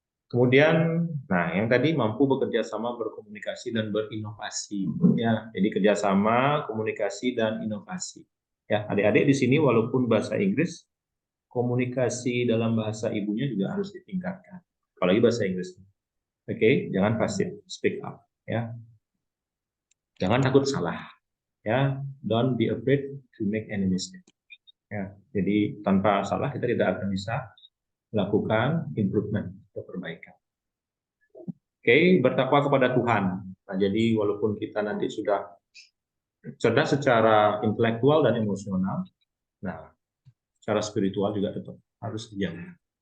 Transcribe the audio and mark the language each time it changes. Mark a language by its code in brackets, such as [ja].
[id] Kemudian, nah, yang tadi mampu bekerja sama, berkomunikasi dan berinovasi. Ya, jadi kerjasama, komunikasi dan inovasi. Ya, adik-adik di sini walaupun bahasa Inggris, komunikasi dalam bahasa ibunya juga harus ditingkatkan. Apalagi bahasa Inggris. Oke, jangan pasif, [en] speak up. [id] Ya, jangan takut salah. [en] Ya, don't be afraid to make any mistake. [id] Ya, jadi tanpa salah kita tidak akan bisa melakukan improvement atau perbaikan. Oke, bertakwa kepada Tuhan. Nah, jadi walaupun kita nanti sudah cerdas secara intelektual dan emosional, nah, secara spiritual juga tetap harus dijaga.